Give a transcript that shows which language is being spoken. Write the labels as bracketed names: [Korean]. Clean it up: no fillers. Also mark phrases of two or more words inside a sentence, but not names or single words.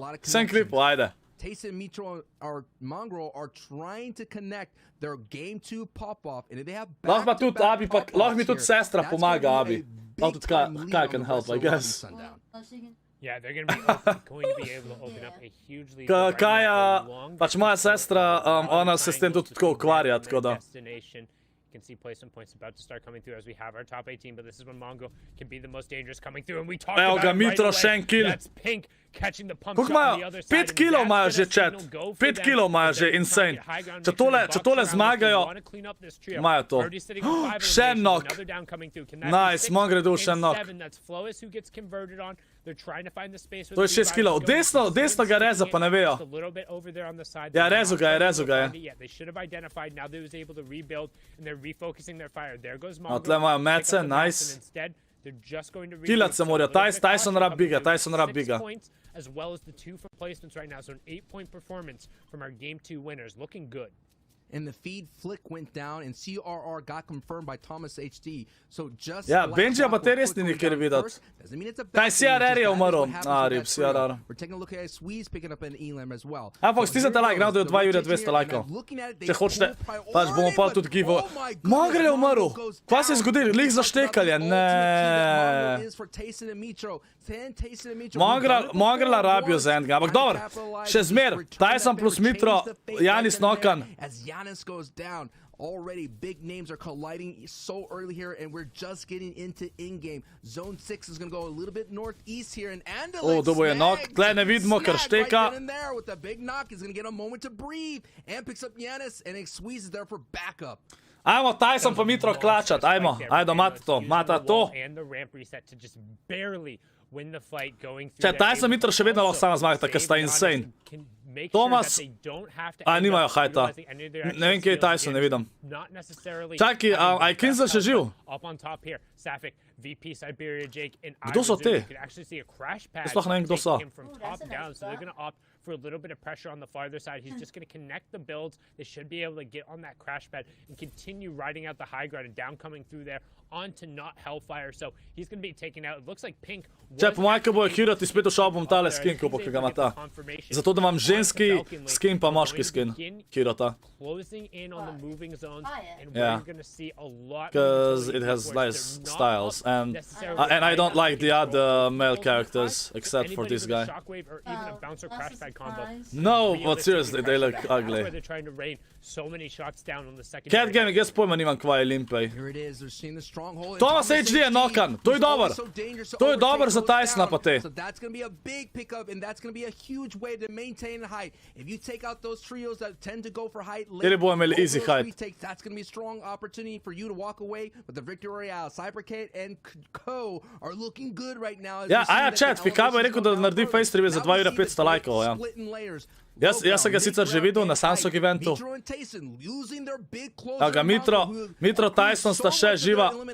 [Slovenian] Sem klipu, ajde. [English] Tayson, Mitro, or Mongrel are trying to connect their game 2 pop-off, and they have [Slovenian] lahko mi tudi sestra pomaga, Abi. Lahko tudi [English] Kai can help, I guess. Yeah, they're going to be able to open up a huge lead. [Slovenian] Kaja, pač moja sestra, ona se s tem tudi tako ukvarja, tako da. [English] You can see placement points about to start coming through as we have our top 18, but this is when Mongo can be the most dangerous coming through, and we talked about [Slovenian] ga, [English] it Mitro, right [Slovenian] še en kill. [English] That's Pink catching the pump [Slovenian] Koliko [English] shot on the other [Slovenian] imajo? [English] side. [Slovenian] 5 kilov imajo že, chat. 5 kilov imajo že, insane. Če tole zmagajo, imajo to. Še knock. Nice, Mongrel je dol še knock. To je 6 kilov. Desno ga reza, pa ne vejo. Ja, rezo ga je. No, tle imajo mece, nice. Killat se morajo, Tyson rab biga, [English] as well as the 2 for placements right now, so an 8-point performance from our game 2 winners, looking good. And the feed flick went down, and CRR got confirmed by Thomas HD. So just [Slovenian] ja, Benjija pa te res ni nikjer videti. Kaj CRR je umrl? Rip CRR. [English] We're taking a look at Sweeze picking up an Elam as well. [Slovenian] Fox, stisnite like, gramo da je 2 jurja 200 lajkov. Če hočete, pač bomo pa tudi givo. Mongrel je umrl! Kva se je zgodilo? Lih zaštekali, ne. Mongrela rabijo za enega, ampak dobro, še zmer, Tyson plus Mitro, Janis Nokan. [English] As Giannis goes down, already big names are colliding so early here, and we're just getting into in-game. Zone 6 is going to go a little bit northeast here, and Andalek [Slovenian] dobo je knock, tle ne vidimo, ker šteka. [English] Right in there with a big knock, he's going to get a moment to breathe, and picks up Giannis, and it squeezes there for backup. [Slovenian] Ajmo Tyson pa Mitro klačat, ajmo, mata to. [English] And the ramp reset to just barely win the fight going through. [Slovenian] Če Tyson Mitro še vedno lahko sama zmagata, ker sta insane. Thomas, nimajo hajta. Ne vem, kje je Tyson, ne vidim. Čaki, a je Kinzel še živ? Kdo so te? Sploh ne vem, kdo so. [English] For a little bit of pressure on the farther side. He's just going to connect the builds. They should be able to get on that crash pad and continue riding out the high ground, and down coming through there onto not Hellfire, so he's going to be taken out. It looks like Pink. [Slovenian] Če, po mojem, ko bojo hirati, spet ušel bom tale skin, ko ga ima ta. Zato, da imam ženski skin pa moški skin hirata. [English] Closing in on the moving zones, and Yeah. we're going to see a lot. Because it has nice styles, and I don't like the other male characters, except for this guy. Shockwave or even a bouncer crash pad combo. No, but seriously, they look ugly. They're trying to rain so many shots down on the second. [Slovenian] Cat Gaming, jaz pojma nimam kva je Limpej. [English] Here it is. They're seeing the stronghold. [Slovenian] Thomas HD je nokan, to je dober. To je dober za Tysona pa te. [English] So that's going to be a big pickup, and that's going to be a huge way to maintain height. If you take out those trios that tend to go for height, [Slovenian] Teri bojo imeli [English] easy height. that's going to be a strong opportunity for you to walk away with the victory royale. Cybercade and Co are looking good right now. [Slovenian] Ja, aja chat, Fikabo je rekel, da naredi [English] face stream [Slovenian] za 2 ure 500 lajkov, ja. Jaz sem ga sicer že videl na Samsung eventu. A ga Mitro Tyson sta še živa.